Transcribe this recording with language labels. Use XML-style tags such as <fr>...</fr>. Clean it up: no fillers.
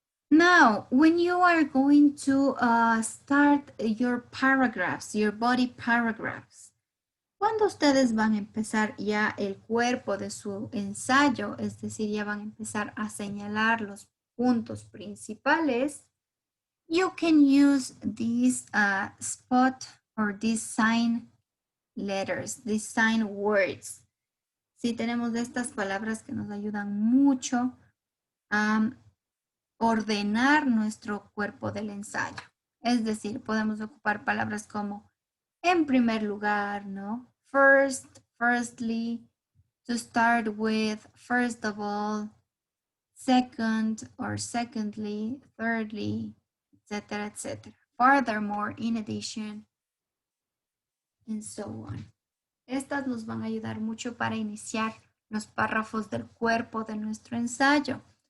<en>Now, when you are going to start your paragraphs, your body paragraphs,</en> <es>cuando ustedes van a empezar ya el cuerpo de su ensayo, es decir, ya van a empezar a señalar los puntos principales,</es> <en>you can use these spot or these sign letters, these sign words.</en> <es>Sí, tenemos estas palabras que nos ayudan mucho a ordenar nuestro cuerpo del ensayo. Es decir, podemos ocupar palabras como en primer lugar, ¿no?</es> <en>First, firstly, to start with, first of all, second or secondly, thirdly, etc., etc. Furthermore, in addition, and so on.</en> <es>Estas nos van a ayudar mucho para iniciar los párrafos del cuerpo de nuestro ensayo.</es>